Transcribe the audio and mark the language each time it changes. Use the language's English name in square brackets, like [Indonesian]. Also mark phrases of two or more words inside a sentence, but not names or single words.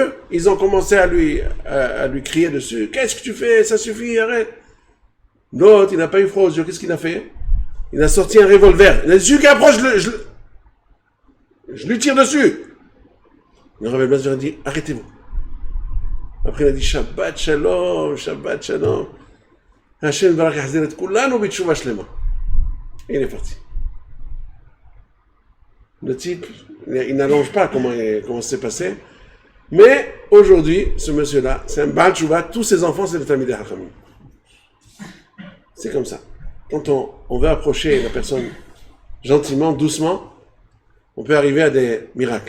[French] Ils ont commencé à lui crier dessus. Qu'est-ce que tu fais? Ça suffit, arrête. L'autre, il n'a pas eu froid aux yeux. Qu'est-ce qu'il a fait? Il a sorti un revolver. Il a dit, celui qui approche, je lui tire dessus. Le Rav Baz lui a dit, arrêtez-vous. Après, il a dit, [Hebrew] שבת שלום, שבת שלום. השם ברך יחזרת כולנו בתשובה שלמה. [French] Et il est parti. Le type, il n'allonge pas comment c'est passé. Mais aujourd'hui, ce monsieur-là, c'est un [Hebrew] בעל תשובה, [French] tous ses enfants, c'est des [Hebrew] תלמידי חכמים. [French] C'est comme ça. Quand on veut approcher la personne gentiment, doucement, on peut arriver à des miracles.